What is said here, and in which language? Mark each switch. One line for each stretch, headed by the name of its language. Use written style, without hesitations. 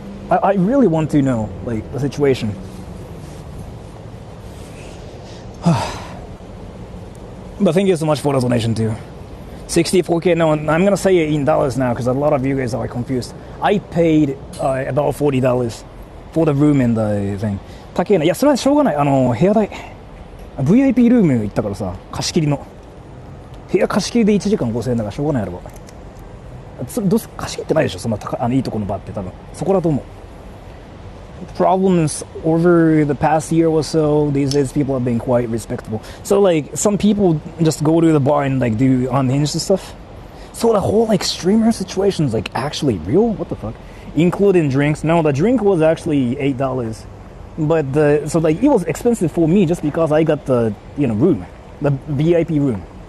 English: I really want to know like the situation. But thank you so much for the donation too. 64K, no, I'm gonna say it in dollars now because a lot of you guys are confused. I paid about $40 for the room and the thing.
Japanese: 高いな。いや、それはしょうがない。部屋代。VIP ルーム行ったからさ、貸し切りの。部屋貸し切りで1時間5000円だからしょうがないやろば。貸し切ってないでしょ、そんないいとこのバーって多分。そこだと思う。
English: Problems over the past year or so, these days people have been quite respectable. So like some people just go to the bar and like do unhinged stuff. So the whole like streamer situation is like actually real? What the fuck? Including drinks. No, the drink was actually $8. But so like it was expensive for me just because I got the room, the VIP room.